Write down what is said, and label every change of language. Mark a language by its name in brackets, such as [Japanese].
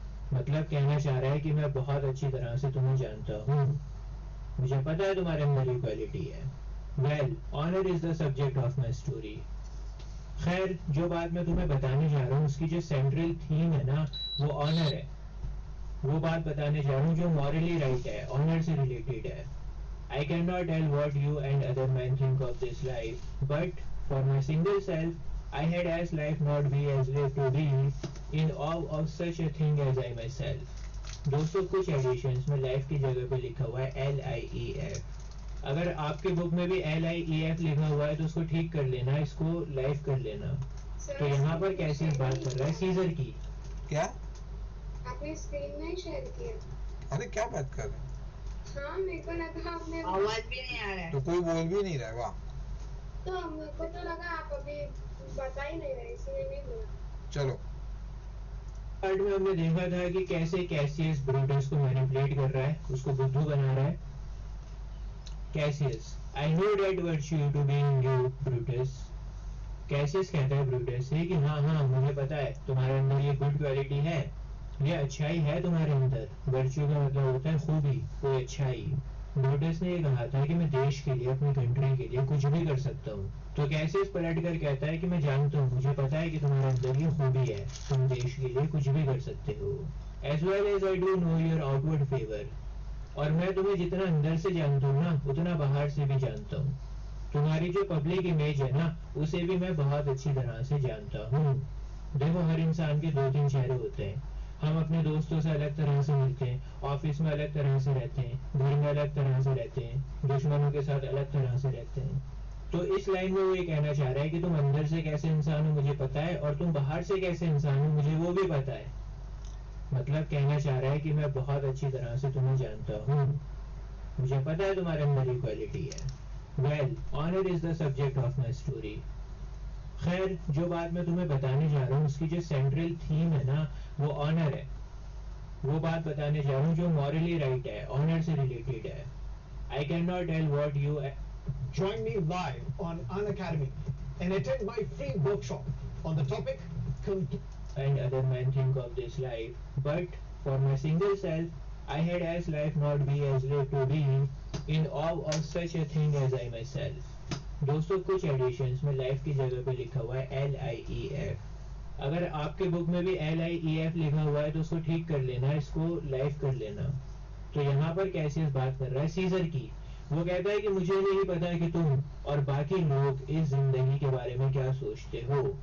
[Hindi] मतलब कहना चाह रहा है कि मैं बहुत अच्छी तरह से तुम्हें जानता हूँ, मुझे पता है तुम्हारे अंदर ये क्वालिटी है। [English] Well, honour is the subject of my story. [Hindi] खैर, जो बात मैं तुम्हें बताने जा रहा हूँ उसकी जो सेंट्रल थीम है ना, वो ऑनर है। वो बात बताने जा रहा हूँ जो मॉरली राइट है, ऑनर से रिलेटेड है। [English] I cannot tell what you and other men think of this life, but for my single self, I had as life not be as live to be in awe of such a thing as I myself. [Hindi] दोस्तों, कुछ editions में life की जगह पे लिखा हुआ है LIEF। अगर आपके बुक में भी LIEF लिखा हुआ है तो उसको ठीक कर लेना, इसको लाइफ कर लेना। तो यहाँ पर कैसे बात कर रहा है सीजर की। क्या आपने स्क्रीन में शेयर किया? अरे क्या बात कर रहे हैं? हाँ, मेरे को लगा आपने आवाज भी नहीं आ रहा है। तो कोई बोल भी नहीं रहा है, वाह। तो मेरे को तो लगा आप अभी बता ही नहीं रहे, इसलिए नहीं बोला। चलो पार्ट में हमने देखा था कि कैसे कैसियस ब्रूटस को मैनिपुलेट कर रहा है, उसको बुद्धू बना रहा है। [English] Cassius, I know that virtue to be in you, Brutus. [Hindi] Cassius कहता है ब्रूटस से कि हाँ हाँ मुझे पता है तुम्हारे अंदर ये गुड क्वालिटी है, ये अच्छाई है तुम्हारे अंदर। वर्च्यू का मतलब होता है खूबी, कोई अच्छाई। ब्रूटस ने ये कहा था कि मैं देश के लिए, अपनी कंट्री के लिए कुछ भी कर सकता हूँ। तो कैसियस पलट कर कहता है कि मैं जानता हूँ, मुझे पता है कि तुम्हारे अंदर ये खूबी है, तुम देश के लिए कुछ भी कर सकते हो। [English] as well as I do know your outward favour, [Hindi] और मैं तुम्हें जितना अंदर से जानता हूँ ना, उतना बाहर से भी जानता हूँ। तुम्हारी जो पब्लिक इमेज है ना, उसे भी मैं बहुत अच्छी तरह से जानता हूँ। देखो, हर इंसान के 2-3 चेहरे होते हैं। हम अपने दोस्तों से अलग तरह से मिलते हैं, ऑफिस में अलग तरह से रहते हैं, घर में अलग तरह से रहते हैं, दुश्मनों के साथ अलग तरह से रहते हैं। तो इस लाइन में वो ये कहना चाह रहा है कि तुम अंदर से कैसे इंसान हो मुझे पता है, और तुम बाहर से कैसे इंसान हो मुझे वो भी पता है। मतलब कहना चाह रहा है कि मैं बहुत अच्छी तरह से तुम्हें जानता हूँ, मुझे पता है तुम्हारे अंदर ये क्वालिटी है। [English] Well, honor is the subject of my story. [Hindi] खैर, जो बात मैं तुम्हें बताने जा रहा हूँ उसकी जो सेंट्रल थीम है ना, वो ऑनर है। वो बात बताने जा रहा हूँ जो मॉरली राइट है, ऑनर से रिलेटेड है। [English] I cannot tell what you Join me live on Unacademy and attend my free workshop on the topic and other men think of this life, but for my single self, I had as life not be as live to be in awe of such a thing as I myself. [Hindi] दोस्तों, कुछ editions में life की जगह पे लिखा हुआ है LIEF। अगर आपके बुक में भी LIEF लिखा हुआ है तो उसको ठीक कर लेना, इसको लाइफ कर लेना। तो यहाँ पर कैसियस बात कर रहा है सीजर की। वो कहता है कि मुझे नहीं पता कि तुम और बाकी लोग इस जिंदगी के बारे में क्या सोचते हो।